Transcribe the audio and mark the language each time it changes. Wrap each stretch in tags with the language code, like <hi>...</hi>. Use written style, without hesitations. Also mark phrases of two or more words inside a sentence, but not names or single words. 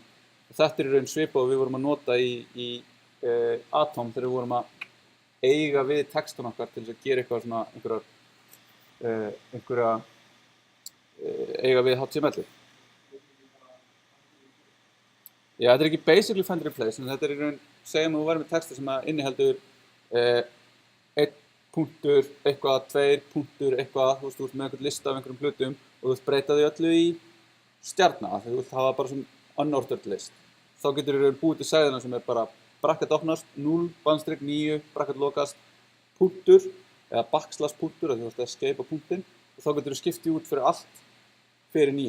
<is>Og þetta er í raun svipað og við vorum að nota í Atom þegar við vorum að eiga við textun okkar til þess að gera eitthvað svona eiga við HTML-ið. Já, þetta er ekki basically</is> <en>find replace,</en> <is>en þetta er í raun, segjum að þú væri með texta sem inniheldur 1 punktur, eitthvað, 2 punktur, eitthvað, þú veist með einhvern lista af einhverjum hlutum og þú vilt breyta því öllu í stjarna, þegar þú vilt hafa bara svona</is> <en>unordered list.</en> <is>Þá getur í raun búið til sæðina sem er bara bracket opnast, 0, bandstrik, 9, bracket lokast, punktur, eða \/ punktur, þú vilt escape á punktin, og þá getur þú skiptið út fyrir allt fyrir nýja.</is>